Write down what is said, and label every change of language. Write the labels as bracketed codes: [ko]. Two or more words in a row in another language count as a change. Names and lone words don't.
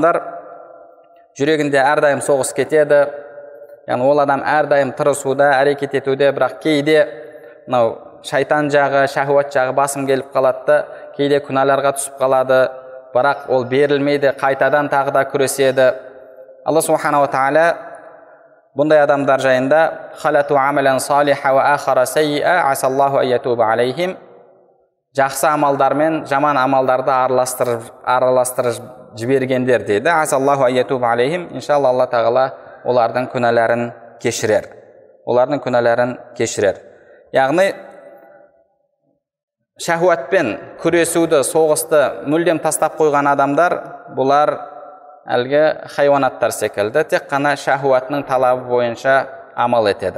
[kk] Бұл адамдар жүрегінде әрдайым соғыс кетеді, яғни ол адам әрдайым тырысуда, әрекет етуде, бірақ кейде мынау шайтан жағы, шахуат жағы басым келіп қалады да, кейде күнәларға түсіп қалады, бірақ ол берілмейді, қайтадан тағы да күреседі. Алла субханала тағала бұндай адамдар жайында [ar] خلطوا عملا صالحا وآخر سيئا عسى الله أن يتوب عليهم, [kk] жақсы амалдар мен жаман амалдарды араластырып жібергендер дейді. [ar] عسى الله أن يتوب عليهم, [kk] иншалла Алла тағала олардың күнәләрін кешірер. Олардың күнәләрін кешірер. Яғни шахуатпен күресуді, соғысты мүлдем тастап қойған адамдар, бұлар әлгі хайуанаттар секілді, тек қана шахуатының талабы бойынша амал етеді.